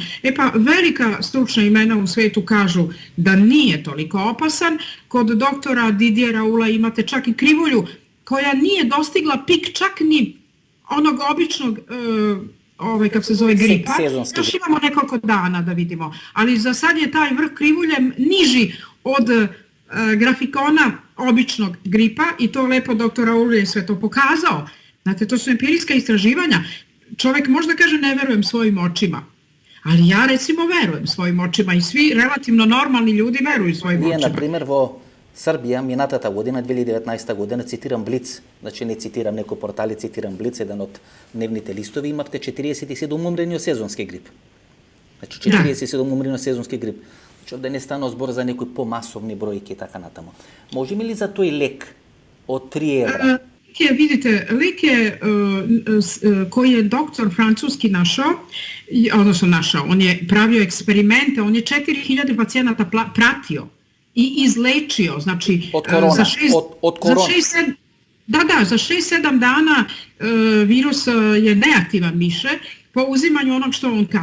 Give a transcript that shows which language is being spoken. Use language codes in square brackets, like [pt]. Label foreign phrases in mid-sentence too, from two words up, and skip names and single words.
[sr] E pa velika stručna imena u svijetu kažu da nije toliko opasan, kod doktora Didiera Raoulta imate čak i krivulju koja nije dostigla pik čak ni onog običnog kako se zove gripa, još imamo nekoliko dana da vidimo, ali za sad je taj vrh krivulje niži od grafikona običnog gripa i to lepo doktor Raoult je sve to pokazao. Znate, to su empirijska istraživanja. Čovjek možda kaže ne verujem svojim očima, ali ja recimo verujem svojim očima i svi relativno normalni ljudi veruju svojim očima. [mk] Вие, например, во Србија минатата година, 2019 година, цитирам Блиц, значи не цитирам некои портали, цитирам Блиц, еден од дневните листови, имавте 47 умрени од сезонски грип. Значи 47 умрени од сезонски грип. Значи овде не стана збор за некои помасовни бројки и така натаму. Можеме ли за тој лек од 3 евра? [sr] Vidite, lik je koji je doktor francuski našao, on je pravio eksperimente, on je 4000 pacijenata pratio i izlečio, znači od korona. Za 6-7 dana virus je neaktivan više po uzimanju onog što on kaže.